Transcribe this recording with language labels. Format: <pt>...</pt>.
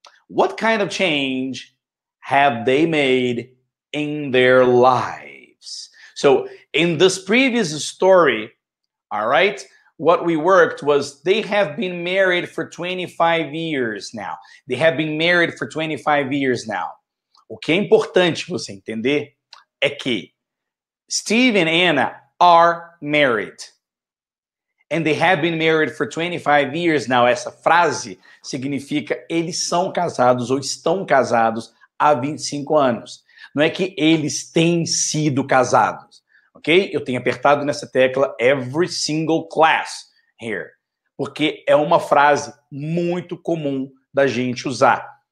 <en>What kind of change have they made in their lives? So in this previous story, all right, what we worked was they have been married for 25 years now. They have been married for 25 years now.</en> <pt>O que é importante você entender é que</pt> <en>Steve and Anna are married. And they have been married for 25 years now.</en> <pt>Essa frase significa eles são casados ou estão casados há 25 anos. Não é que eles têm sido casados. Ok? Eu tenho apertado nessa tecla</pt> <en>every single class here.</en> <pt>Porque é uma frase muito comum da gente usar.</pt>